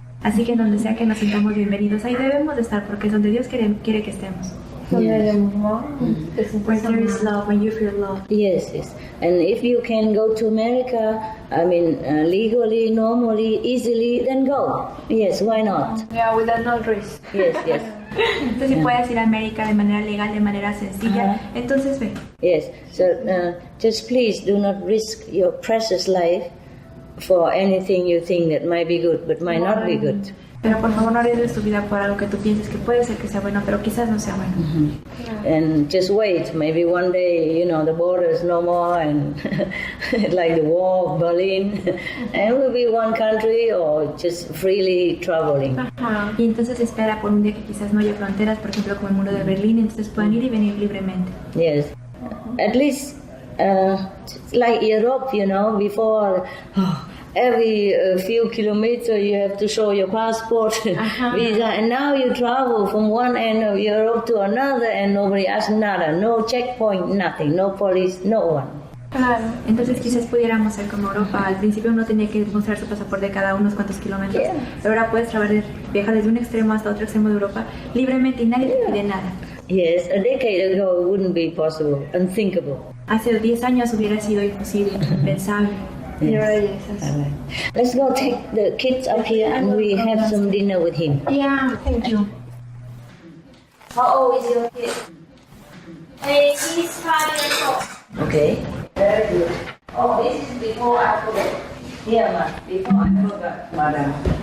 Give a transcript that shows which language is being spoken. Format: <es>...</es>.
<es>Así que donde sea que nos sintamos bienvenidos, ahí debemos de estar, porque es donde Dios quiere que estemos.</es> <en>Yes. Where there is love, when you feel love. Yes. And if you can go to America, legally, normally, easily, then go. Yes, why not? Yeah, without no risk. Yes.</en> <es>Entonces, si puedes ir a América de manera legal, de manera sencilla, entonces ve.</es> <en>Yes, so just please do not risk your precious life for anything you think that might be good, but might not be good.</en> <es>Pero por favor no arriesgues tu vida por algo que tú pienses que puede ser que sea bueno, pero quizás no sea bueno.</es> <en>And just wait, maybe one day, the border is no more and like the wall of Berlin, and we'll be one country or just freely traveling.</en> <es>Y entonces espera por un día que quizás no haya fronteras, por ejemplo como el muro de Berlín, entonces puedan ir y venir libremente.</es> <en>Yes, at least like Europe, before every few kilometers you have to show your passport, visa, and now you travel from one end of Europe to another and nobody asks nada, no checkpoint, nothing, no police, no one.</en> <es>Claro. Entonces quizás pudiéramos ser como Europa. Al principio uno tenía que mostrar su pasaporte cada unos cuantos kilómetros, pero ahora puedes viajar desde un extremo hasta otro extremo de Europa libremente y nadie te pide nada.</es> <en>Yes, a decade ago it wouldn't be possible, unthinkable.</en> <es>Hace 10 años hubiera sido imposible, impensable.</es> <en>Yes. Let's go take the kids up here and we have some dinner with him. Yeah, thank you. How old is your kid? He's 5 years old. Okay, very good. Oh, this is before I forget. Here, ma, before I forgot, madam.</en>